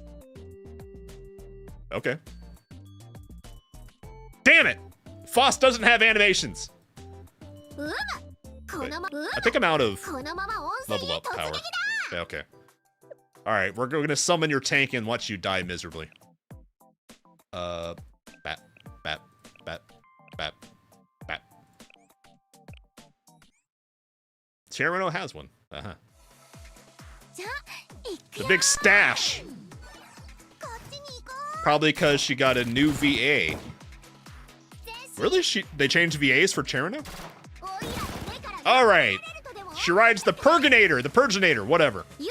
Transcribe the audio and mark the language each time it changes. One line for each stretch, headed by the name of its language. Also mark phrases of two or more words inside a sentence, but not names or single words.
English: Okay. Damn it! Foss doesn't have animations. Wait, I think I'm out of level up power. Yeah, okay. Alright, we're gonna summon your tank and watch you die miserably. Bat, bat, bat, bat, bat. Cherino has one. Uh-huh. The big stash. Probably because she got a new VA. Really? They changed VAs for Cherino? Alright. She rides the Purginator, whatever.